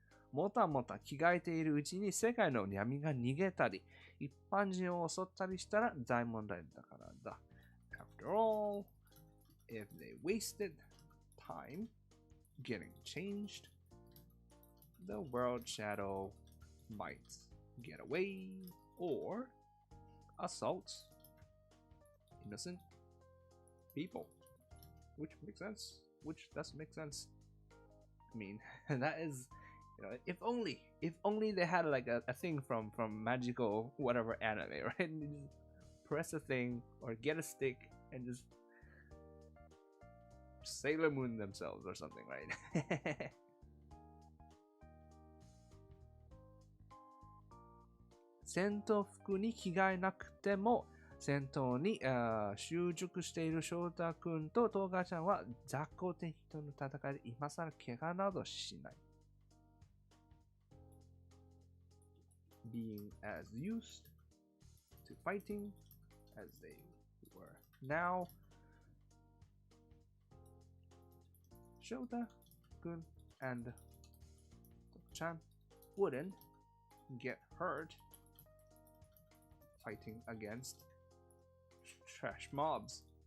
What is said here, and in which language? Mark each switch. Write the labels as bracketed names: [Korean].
[Japanese] もたもた着替えているうちに世界の闇が逃げたり、一般人を襲ったりしたら大問題だからだ。 [English] After all, if they wasted time getting changed, the world shadow might get away or assault innocent people, which makes sense. Which does make sense. I mean, that is, you know, if only they had like a thing from magical whatever anime, right? And you just press a thing or get a stick and just Sailor Moon themselves or something, right? [Japanese] 戦闘服に着替えなくても戦闘に習熟している翔太くんとトーガちゃんは雑魚敵との戦いで今更怪我などしない。 [English] Being as used to fighting as they were now, Shota Kun and Toka-chan wouldn't get hurt fighting against trash mobs.